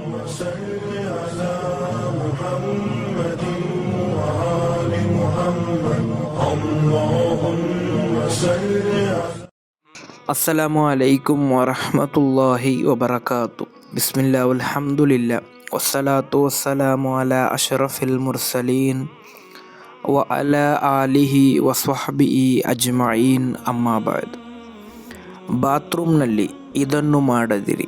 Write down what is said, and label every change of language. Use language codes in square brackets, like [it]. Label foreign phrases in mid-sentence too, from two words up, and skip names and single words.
[ar] صل على محمد وآل محمد اللهم صل على السلام عليكم ورحمة الله وبركاته. بسم الله الحمد لله والصلاة والسلام على أشرف المرسلين وعلى آله وصحبه أجمعين. أما بعد. [kn] ಬಾತ್ರೂಮ್ನಲ್ಲಿ ಇದನ್ನು ಮಾಡದಿರಿ.